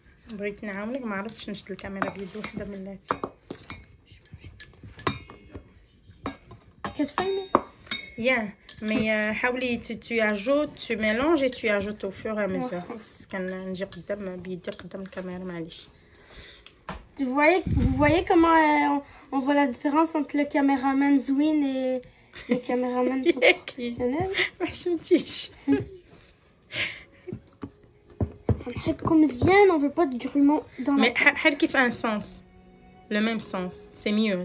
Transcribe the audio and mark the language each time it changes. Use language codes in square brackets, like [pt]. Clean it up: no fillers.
[ar] بغيت نعاونك ما عرفتش نشد الكاميرا بيد وحده من اللاتي. كتفهمي؟ [fr] Yeah, mais حاولي tu ajoutes, tu mélanges et tu ajoutes au fur et à mesure. [ar] بس كنجي قدام بيدي قدام الكاميرا معليش. [fr] Vous voyez comment on voit la différence entre le caméraman Zwin et le caméraman professionnel? [ar] ما حشمتيش. نحطكم مزيان, [fr] on veut pas de grumeaux dans la Mais حركي في un sens. Le même sens. C'est mieux.